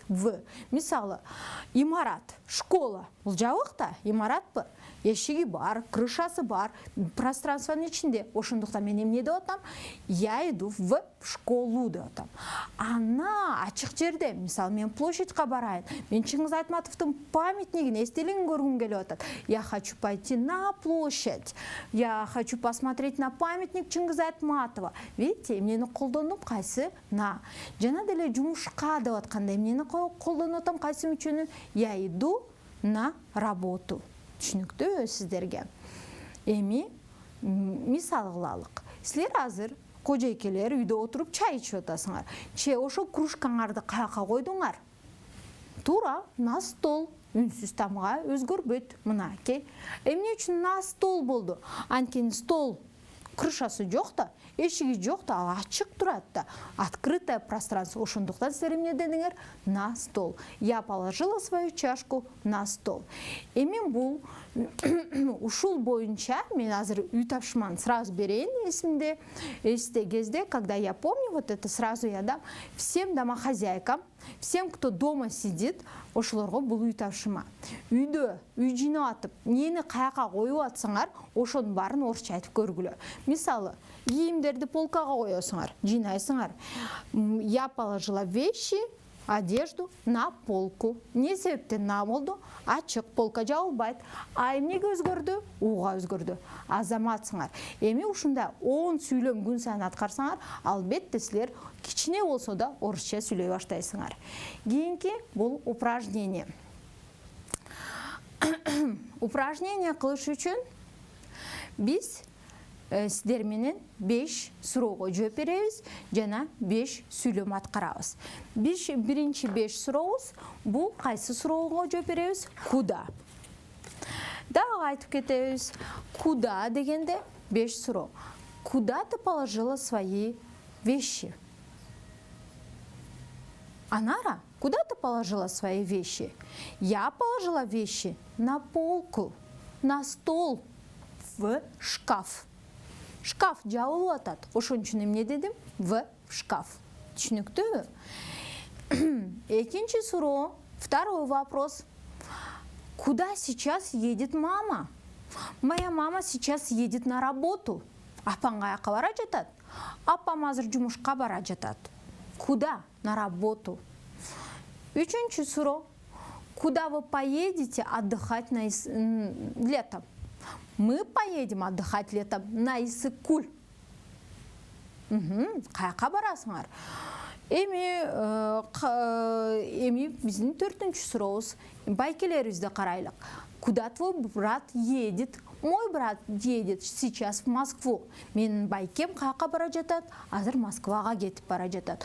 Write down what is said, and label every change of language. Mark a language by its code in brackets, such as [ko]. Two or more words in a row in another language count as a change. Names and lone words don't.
[ky] В. Мисалы, имарат, школа. Бул жабык да, имаратпы? Эшиги бар, крышасы бар, пространствонун ичинде. Ошондуктан мен эмне деп атам? [ru] Я иду в школу [ky] деп атам. Ана ачык жерде, мисалы, мен площадька барайын. Мен Чыңгыз Айтматовдун памятнигин, эстелигин көргүм келип атат. [ru] Я хочу пойти на площадь. Я хочу посмотреть на памятник Чыңгыз Айтматова. [ky] Видите, эмнени колдондум, кайсы? [ru] На. [ky] Жана деле жумушка деп атканда эмнени колдонуп атам, кайсы мүчөнү? [ru] Я иду на работу. [ky] Түшүнүктүү сиздерге. Эми мисал кылалык. Силер азыр кожойкелер үйдө отуруп чай ичип атасыңар. Ошо кружкаңарды каяка койдуңар? Тура [ru] на стол. [ky] Үнсүз тамга өзгөрбөйт. Мынакей. Эмне үчүн [ru] на стол [ky] болду? Анткени стол крышасы жок да, эшиги жок да, ал ачык турат да. [ru] Открытое пространство. [ky] Ошондуктан силер эмне дедиңер? [ru] На стол. Я положила свою чашку на стол. [ky] Эми бул ушул боюнча мен азыр үй тапшырманы сразу берейин эсимде. Эсте кезде, [ru] когда я помню, вот это сразу я дам всем домохозяйкам, всем, кто дома сидит, [ky] ошолорго бул үй тапшырма. Үйдө үй жыйнап атып, эмнени каяка коюп атсаңар, ошонун баарын орусча айтып көргүлө. Мисалы, кийимдерди полкага коесуңар, жыйнайсыңар. [ru] Я положила вещи, одежду на полку. [ky] Не себептен на болду? Ачык полка жабылбайт. А эмнеге өзгөрдү? Уга өзгөрдү. Азаматсыңар. Эми ушунда 10 сүйлөм күн сайын аткарсаңар, албетте силер кичине болсо да орусча сүйлөй баштайсыңар. Кийинки бул упражнение. Упражнение кылыш үчүн биз сиздер менен 5 суроого жооп беребиз жана 5 сүйлөм аткарабыз. Биринчи 5 сурообуз бул кайсы суроого жооп беребиз? Куда. Дагы айтып кетебиз. Куда дегенде 5 суроо. [ru] Куда ты положила свои вещи? Анара, куда ты положила свои вещи? Я положила вещи на полку, на стол, в шкаф. [ky] Шкаф жабылып атат. Ошон үчүн эмне дедим? [ru] В шкаф. [ky] Түшүнүктүүбү? Экинчи суроо, [ru] второй вопрос. Куда сейчас едет мама? Моя мама сейчас едет на работу. [ky] Апаң каяка бара жатат? Апам азыр жумушка бара жатат. [ru] Куда? На работу. [ky] Үчүнчү суроо. [ru] Куда вы поедете отдыхать летом? Мы поедем отдыхать летом на Иссык-Куль. [ky] Каяка барасыңар? Эми биздин 4-чү сурообуз. Байкелерибизди карайлык. [ru] Куда твой брат едет? Мой брат едет сейчас в Москву. [ky] Менин байкем каяка бара жатат? Азыр Москвага кетип бара жатат.